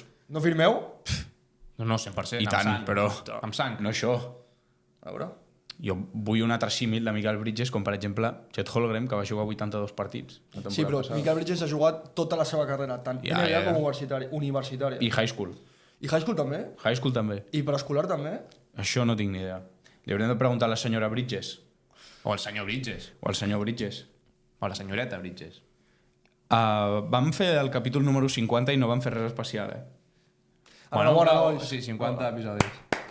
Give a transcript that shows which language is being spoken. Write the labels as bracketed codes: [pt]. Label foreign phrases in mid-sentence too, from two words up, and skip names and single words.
[ca] No firmeu? No, 100%. I tant, sang, però amb sang. no això. A veure. Jo vull un altre símil de Michael Bridges, com per exemple Chet Holmgren, que va jugar 82 partits. Sí, però Michael Bridges ha jugat tota la seva carrera, tant NBA com universitària. I [en] high school. [ca] I [en] high school [ca] també? [en] High school [ca] també. I preescolar també? Això no tinc ni idea. Li haurem de preguntar a la senyora Bridges. O el senyor Bridges. O al senyor Bridges. O la senyoreta Bridges. Vam fer el capítol número 50 i no vam fer res especial, Enhorabona, nois. Sí, 50 episodis.